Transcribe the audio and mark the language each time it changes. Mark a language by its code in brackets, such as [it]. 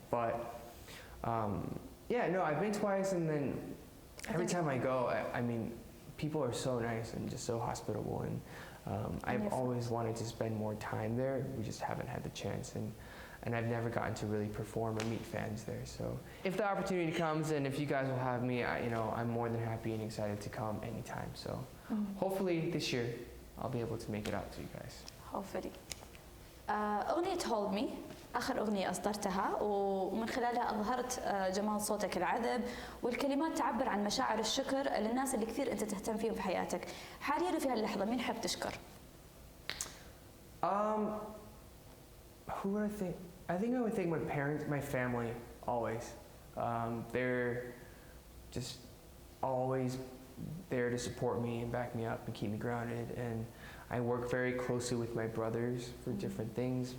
[en] But yeah, no, I've been twice, and then every time I go, I mean, people are so nice and just so hospitable, and I've always wanted to spend more time there. We just haven't had the chance, and I've never gotten to really perform or meet fans there. So if the opportunity comes, and if you guys will have me, I'm more than happy and excited to come anytime. So hopefully this year I'll be able to make it out to you guys. Hopefully. [ar] أغنية Hold Me آخر أغنية أصدرتها ومن خلالها أظهرت جمال صوتك العذب والكلمات تعبر عن مشاعر الشكر للناس اللي كثير أنت تهتم فيهم في حياتك. حاليا في هاللحظة مين حاب تشكر؟ [en] Who would I think? I think I would thank my parents, my family, always. They're just always there to support me and back me up and keep me grounded. And I work very closely with my brothers for different things.